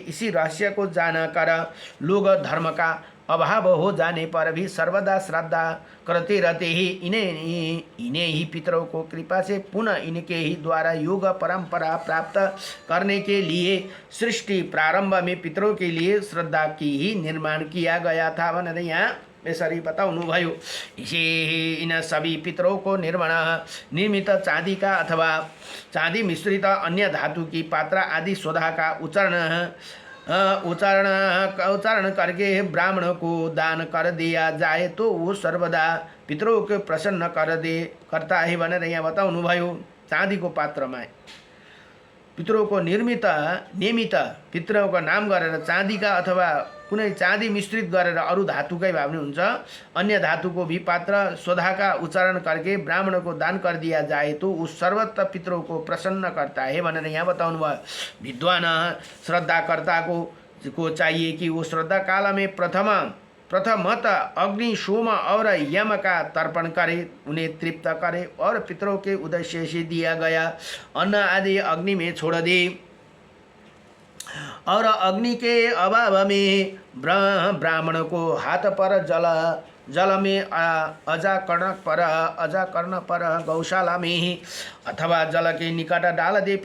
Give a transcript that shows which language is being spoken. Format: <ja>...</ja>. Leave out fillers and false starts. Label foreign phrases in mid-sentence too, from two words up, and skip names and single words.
<hi>इसी रहस्य को जानकर लोग धर्म का अभाव हो जाने पर भी सर्वदा श्रद्धा करते रहते हैं। इन्हें ही पितरों को कृपा से पुनः इनके ही द्वारा योग परंपरा प्राप्त करने के लिए सृष्टि प्रारंभ में पितरों के लिए श्रद्धा की ही निर्माण किया गया था</hi> <ne>भनेर यहाँ यसरी बताउनु भयो।</ne> <hi>इसी इन सभी पितरों को निर्मित चांदी का अथवा चांदी मिश्रित अन्य धातु की पात्र आदि सोधा का उच्चारण करके ब्राह्मण को दान कर दिया जाए तो वो सर्वदा पितरों को प्रसन्न करता है</hi> <ne>भनेर यहाँ बताउनु भयो।</ne> <hi>चांदी को पात्र में पितरों को नियमित पितरों का नाम</hi> <ne>गरेर चांदी का अथवा कुनै चांदी मिश्रित गरेर अरू धातुकै भए पनि हुन्छ,</ne> <hi>अन्य धातु को भी पात्र सोधा का उच्चारण करके ब्राह्मण को दान कर दिया जाए तो उस सर्वत्र पितरों को प्रसन्न करता है</hi> <ne>भनेर यहाँ बताउनु भयो।</ne> <hi>विद्वान श्रद्धाकर्ता को चाहिए कि वो श्रद्धा काल में प्रथमत अग्नि सोम और यम का तर्पण करे, उन्हें तृप्त करे और पितरों के उद्देश्य से दिया गया अन्न आदि अग्नि में छोड़ दे और अग्नि के अभाव में ब्राह्मण को हाथ पर जल में अजा कर्ण पर गौशाला में अथवा जल के निकट डाल दे।</hi>